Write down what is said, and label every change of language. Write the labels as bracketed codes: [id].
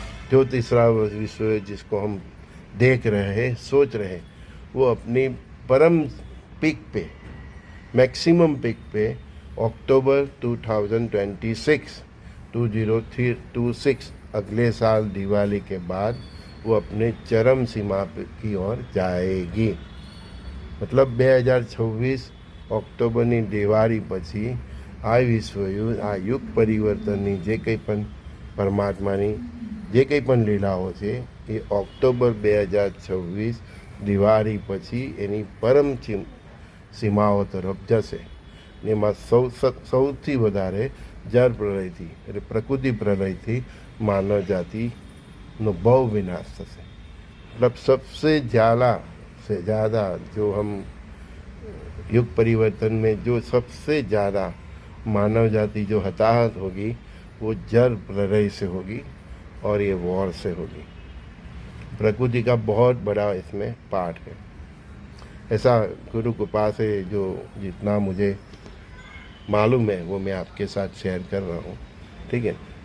[hi] जो तीसरा विश्व जिसको हम देख रहे हैं, सोच रहे हैं, वो अपनी परम पीक पे, मैक्सिमम पीक पे अक्टूबर 2026 अगले साल दिवाली के बाद वो अपने चरम सीमा की ओर जाएगी. [gu] मतलब 2026 ઓક્ટોબરની દિવાળી પછી આ વિશ્વયુદ્ધ, આ યુગ પરિવર્તનની જે કંઈ પણ પરમાત્માની જે કંઈ પણ લીલાઓ છે એ ઓક્ટોબર 2026 દિવાળી પછી એની પરમ સીમાઓ તરફ જશે. એમાં સૌથી વધારે જળ પ્રલયથી એટલે પ્રકૃતિ પ્રલયથી માનવ જાતિનો બહુ વિનાશ થશે. [hi] मतलब सबसे ज़्यादा जो हम युग परिवर्तन में जो सबसे ज़्यादा मानव जाति जो हताहत होगी वो जल प्रलय से होगी और ये वॉर से होगी. प्रकृति का बहुत बड़ा इसमें पार्ट है. ऐसा गुरु कृपा से जो जितना मुझे मालूम है वो मैं आपके साथ शेयर कर रहा हूँ. ठीक है.